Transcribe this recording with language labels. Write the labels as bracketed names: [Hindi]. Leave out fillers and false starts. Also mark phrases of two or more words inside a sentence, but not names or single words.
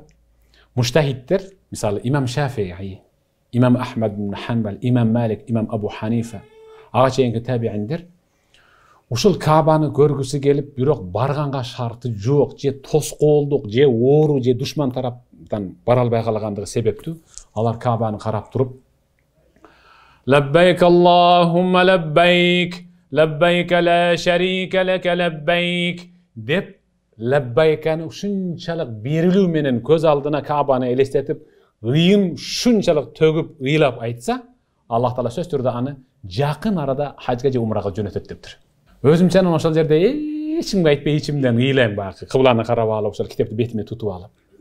[Kyrgyz] Муштахиддер, мисалы имам Шафии, имам Ахмад ибн Ханбал, имам Малик, имам Абу Ханифа, ага чейинки табииндер ушул Кабаны көргүсү келип, бирок барганга шарты жок, же тоскоолдук, же оору, же душман тараптан бара албай калгандыгы себептүү алар Кабаны карап туруп [Arabic] لبيك اللهم لبيك لبيك لا شريك لك لبيك [Kyrgyz] деп лаббайканы ушунчалык берилүү менен көз алдына Кабаны элестетип, ыйын ушунчалык төгүп, ыйлап айтса, Аллах Таала сөз түрдө аны жакын арада хажга же умрага жөнөтөт дептир. Өзүмчө ошол жерде эч кимге айтпай ичимден ыйлайм, баягы кыбланы карап алып, ошол китепти бетиме тутуп алып.